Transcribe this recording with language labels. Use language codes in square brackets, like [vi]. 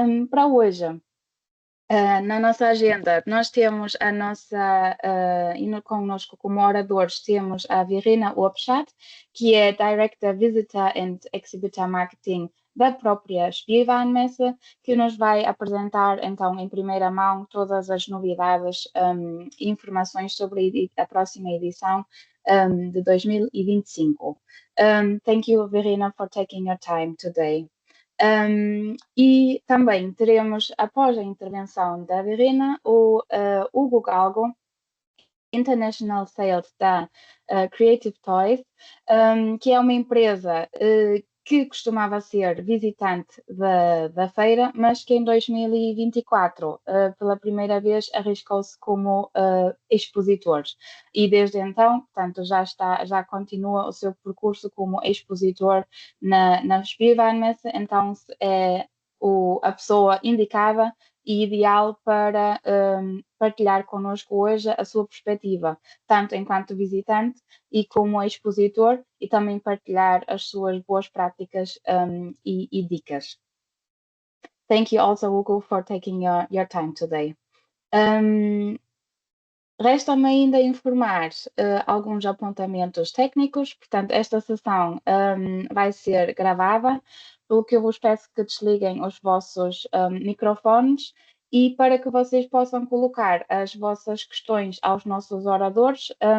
[pt] Para hoje, na nossa agenda, nós temos a nossa, connosco como oradores, temos a Verena Opschat, que é Director Visitor and Exhibitor Marketing da própria Spielwarenmesse, que nos vai apresentar, então, em primeira mão, todas as novidades e informações sobre a próxima edição de 2025. [en] Thank you, Verena, for taking your time today. [pt] E também teremos, após a intervenção da Verena, o Hugo Galgo, International Sales da Creative Toys, que é uma empresa que costumava ser visitante da feira, mas que em 2024, pela primeira vez, arriscou-se como expositor. E desde então, portanto, já continua o seu percurso como expositor na Spielwarenmesse, então é a pessoa indicada e ideal para partilhar connosco hoje a sua perspectiva, tanto enquanto visitante e como expositor, e também partilhar as suas boas práticas e dicas. [en] Thank you also, Hugo, for taking your time today. [pt] Resta-me ainda informar alguns apontamentos técnicos, portanto, esta sessão vai ser gravada, pelo que eu vos peço que desliguem os vossos microfones e para que vocês possam colocar as vossas questões aos nossos oradores.